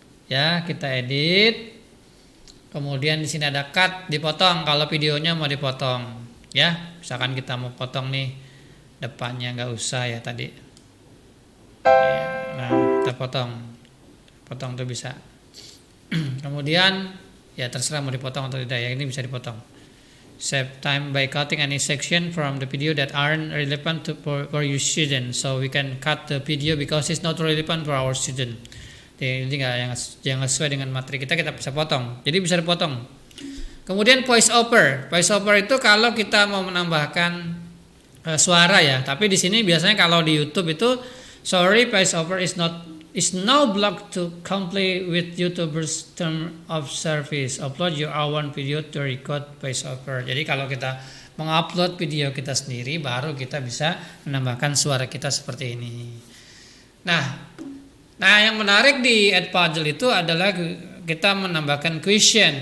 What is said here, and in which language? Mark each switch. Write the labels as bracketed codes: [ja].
[id] Ya, kita edit. Kemudian di sini ada cut, dipotong kalau videonya mau dipotong. Ya, misalkan kita mau potong nih depannya, nggak usah ya tadi. Ya, nah, kita potong tuh bisa. Kemudian ya terserah mau dipotong atau tidak ya, ini bisa dipotong. [en] Save time by cutting any section from the video that aren't relevant for your student. So we can cut the video because it's not relevant for our student. [id] Jadi yang sesuai dengan materi kita bisa potong. Jadi bisa dipotong. Kemudian voice over itu kalau kita mau menambahkan suara ya. Tapi di sini biasanya kalau di YouTube itu [en] voice over is now blocked to comply with YouTuber's term of service. Upload your own video to record voice over. [id] Jadi kalau kita mengupload video kita sendiri, baru kita bisa menambahkan suara kita seperti ini. Nah, yang menarik di Add Puzzle itu adalah kita menambahkan question.